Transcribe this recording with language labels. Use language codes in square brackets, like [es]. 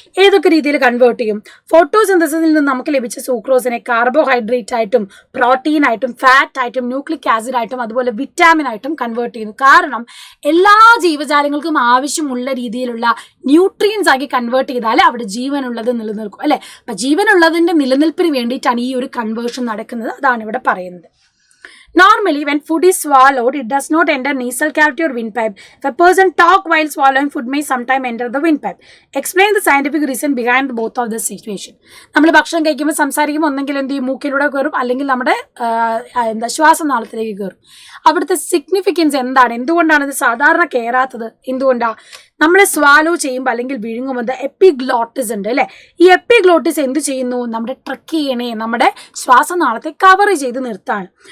[ml] ഏതൊക്കെ രീതിയിൽ കൺവേർട്ട് ചെയ്യും? ഫോട്ടോസിന്തസിസിൽ നിന്ന് നമുക്ക് ലഭിച്ച സൂക്രോസിനെ കാർബോഹൈഡ്രേറ്റ് ആയിട്ടും പ്രോട്ടീൻ ആയിട്ടും ഫാറ്റ് ആയിട്ടും ന്യൂക്ലിക് ആസിഡ് ആയിട്ടും അതുപോലെ വിറ്റാമിൻ ആയിട്ടും കൺവേർട്ട് ചെയ്യുന്നു. കാരണം എല്ലാ ജീവജാലങ്ങൾക്കും ആവശ്യമുള്ള രീതിയിലുള്ള ന്യൂട്രിയൻസ് ആക്കി കൺവേർട്ട് ചെയ്താൽ അവിടെ ജീവനുള്ളത് നിലനിൽക്കും അല്ലെ. അപ്പൊ ജീവനുള്ളതിന്റെ നിലനിൽപ്പിന് വേണ്ടിയിട്ടാണ് ഈ ഒരു കൺവേർഷൻ നടക്കുന്നത്. അതാണ് ഇവിടെ പറയുന്നത്. [en] Normally, when food is swallowed, it does not enter nasal cavity or windpipe. If a person talk while swallowing food may sometime enter the windpipe. Explain the scientific reason behind both of the situation. [ml] നമ്മൾ ഭക്ഷണം കഴിക്കുമ്പോൾ സംസാരിക്കുമ്പോൾ ഒന്നെങ്കിൽ എന്ത് ചെയ്യും, മൂക്കിലൂടെ കയറും, അല്ലെങ്കിൽ നമ്മുടെ ശ്വാസനാളത്തിലേക്ക് കയറും. അവിടുത്തെ സിഗ്നിഫിക്കൻസ് എന്താണ്? എന്തുകൊണ്ടാണ് ഇത് സാധാരണ കയറാത്തത്? എന്തുകൊണ്ടാണ്? നമ്മൾ സ്വാലോ ചെയ്യുമ്പോൾ അല്ലെങ്കിൽ വിഴുങ്ങുമ്പോൾ എപ്പിഗ്ലോട്ടിസ് ഉണ്ട് അല്ലെ. ഈ എപ്പിഗ്ലോട്ടിസ് എന്ത് ചെയ്യുന്നു? നമ്മുടെ ട്രക്കിയനെ, നമ്മുടെ ശ്വാസനാളത്തെ കവർ ചെയ്ത് നിർത്താണ്.